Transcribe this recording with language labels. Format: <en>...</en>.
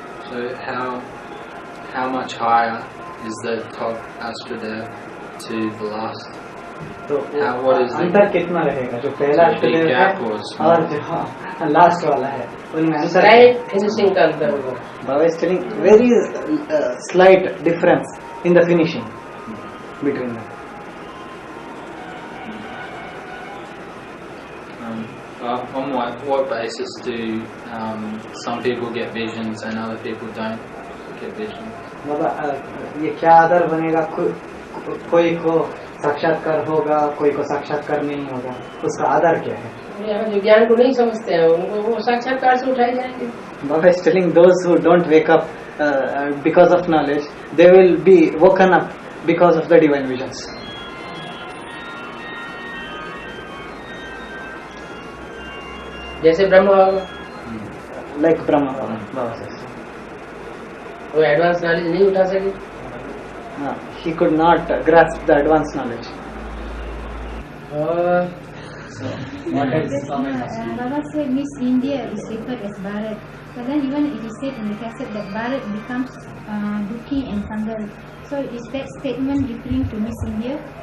<en>So how much higher is the top Astradev to the last?</en> <hi>तो</hi> <en>what is</en> <hi>अंतर कितना रहेगा जो पहला अष्टदेव है और जो लास्ट वाला है, उनमें अंतर स्लाइट फिनिशिंग का अंतर होगा।</hi> <en>Baba is telling very slight difference in the finishing between them. On what basis do some people get visions and other people don't get visions?</en> <hi>बाबा ये क्या आधार बनेगा? कोई को साक्षात्कार होगा, कोई को साक्षात्कार नहीं होगा, उसका आधार क्या है? जो ज्ञान को नहीं समझते हैं उनको वो साक्षात्कार से उठाए जाएंगे।</hi> <en>Baba is telling those who don't wake up because of knowledge, they will be woken up because of the divine visions.</en> <hi>जैसे ब्रह्मा बाबा,</hi> <en>like Brahma Baba says.</en> <hi>वो एडवांस नॉलेज नहीं उठा सके।</hi> <en>He could not grasp the advanced knowledge. Baba said Miss India is referred as Bharat, but then even it is said in the cassette that Bharat becomes Dukhi and Sangal. So is that statement referring to Miss India?</en>